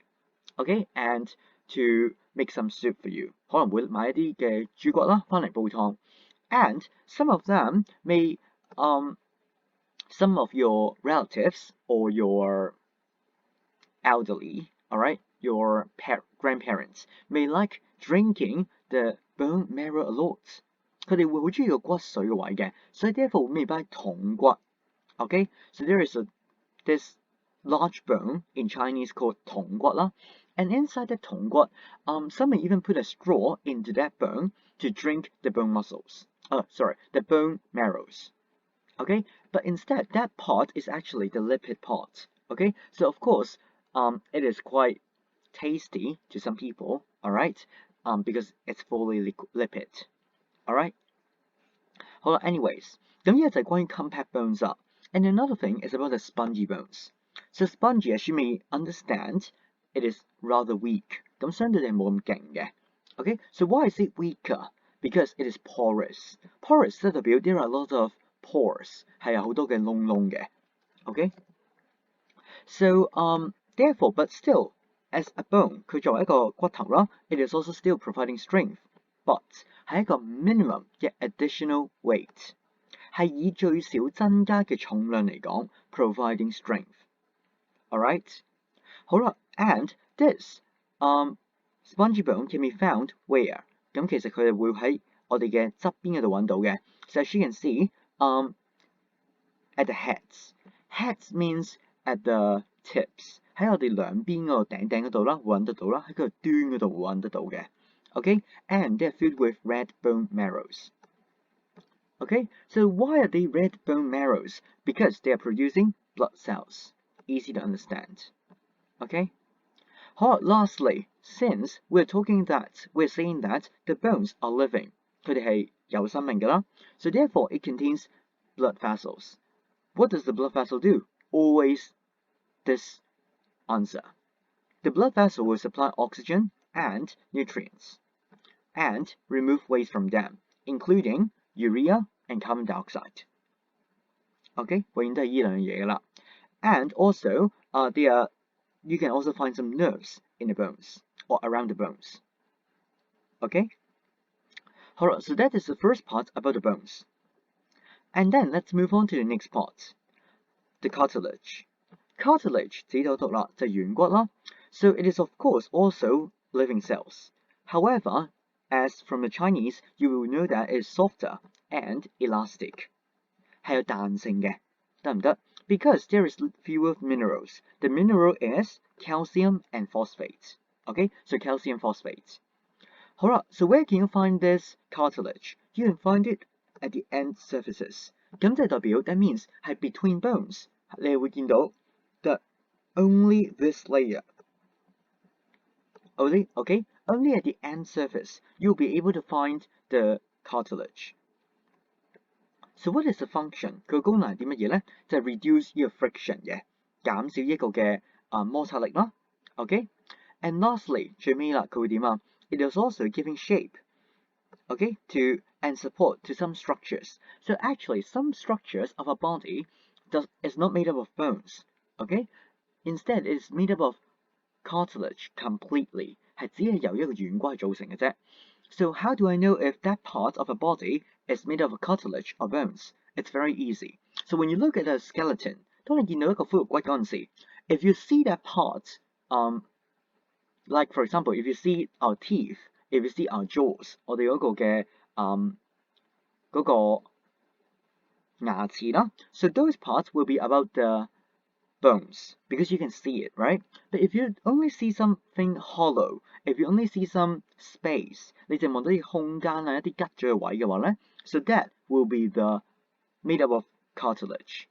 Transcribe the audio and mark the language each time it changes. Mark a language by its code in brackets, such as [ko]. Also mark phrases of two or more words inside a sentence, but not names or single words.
[en] Okay, and to make some soup for you. [yue] 可能會買一啲嘅豬骨啦，翻嚟煲湯。 [en] And some of them may, some of your relatives or your elderly, alright, your grandparents may like drinking the bone marrow a lot. [yue] 佢哋會好中意個骨髓嘅位嘅，所以 [en] therefore we may buy 筒骨。Okay, so there is this large bone in Chinese called 筒骨啦。And inside the 筒骨, some may even put a straw into that bone to drink the bone muscles. The bone marrows. Okay, but instead that part is actually the lipid part. Okay, so of course, it is quite tasty to some people. All right, because it's fully lipid. All right. [yue] 好啦 [en] anyways, [yue] 咁呢個就係關於 [en] compact bones 啦。And another thing is about the spongy bones. So spongy, as you may understand, it is rather weak. [yue] 咁相對地冇咁勁嘅。 [en] Okay, so why is it weaker? Because it is porous. Porous [yue] 即係代表 [en] there are a lot of pores， [yue] 係有好多嘅窿窿嘅。 [en] Okay, so therefore, but still, as a bone， [yue] 佢作為一個骨頭啦 [en] ，it is also still providing strength. But [yue] 係一個 [en] minimum 嘅 additional weight， [yue] 係以最少增加嘅重量嚟講 ， [en] providing strength. Alright，好啦 ，and this spongy bone can be found where？ [yue] 咁其實佢哋會喺我哋嘅側邊嗰度揾到嘅。 [en] So as you can see, at the heads. Heads means at the tips. [yue] 喺我哋兩邊嗰個頂嗰度啦，會揾得到啦，喺個端嗰度會揾得到嘅。 [en] Okay, and they're filled with red bone marrows. Okay, so why are they red bone marrows? Because they are producing blood cells. Easy to understand. Okay. Lastly, since we're saying that the bones are living, [yue] 佢哋係有生命㗎啦。 [en] So therefore, it contains blood vessels. What does the blood vessel do? Always this answer. The blood vessel will supply oxygen and nutrients and remove waste from them, including urea and carbon dioxide. Okay, [yue] 永遠都係依兩樣嘢㗎啦。 [en] And also, you can also find some nerves in the bones or around the bones. Okay? Alright, so that is the first part about the bones. And then let's move on to the next part. The cartilage. Cartilage [yue] 自己就讀啦，就係軟骨啦。 [en] So it is of course also living cells. However, as from the Chinese, you will know that it is softer and elastic. [yue] 係有彈性嘅，得唔得？ [en] Because there is fewer minerals. The mineral is calcium and phosphate. Okay, so calcium phosphate. [yue] 好啦， [en] so where can you find this cartilage? You can find it at the end surfaces. [yue] 咁就代表 [en] that means 係 between bones. [yue] 你會見到 [en] that only this layer. Only, okay, only at the end surface you'll be able to find the cartilage. So what is the function? [yue] 佢個功能係啲乜嘢咧？就係 reduce 呢個 friction 嘅，減少一個嘅摩擦力啦。 [en] Okay, and lastly [yue] 最尾啦，佢會點啊？ [en] It is also giving shape, okay, to and support to some structures. So actually, some structures of our body is not made up of bones, okay? Instead, it is made up of cartilage completely. [yue] 係只係由一個軟骨組成嘅啫。 [en] So how do I know if that part of a body is made of cartilage or bones? It's very easy. So when you look at a skeleton, [yue] 當你見到一個骷髏骨嗰陣時 [en] if you see that part, like for example, if you see our teeth, if you see our jaws, [yue] 我哋嗰個嘅嗰個牙齒啦 [en] so those parts will be about the bones because you can see it, right? But if you only see something hollow, if you only see some space, [yue] 你淨望到啲空間啊，一啲吉咗嘅位嘅話咧 [en] so that will be the made up of cartilage.